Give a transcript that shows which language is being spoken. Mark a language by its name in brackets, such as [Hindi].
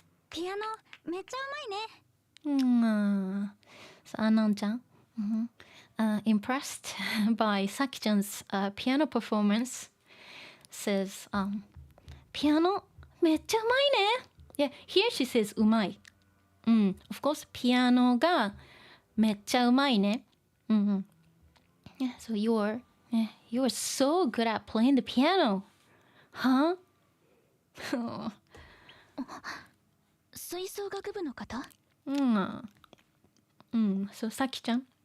[Japanese] ピアノめっちゃうまいね。 [English] So Anon ちゃん、impressed by Saki-chan's piano performance, says, [Japanese] ピアノめっちゃうまいね。 [English] Yeah, here she says うまい。 Of course, [Japanese] ピアノがめっちゃうまいね。 [English] Yeah, so you're so good at playing the piano. Huh? [Japanese] 吹奏楽部の方 [English] ？So さきちゃん。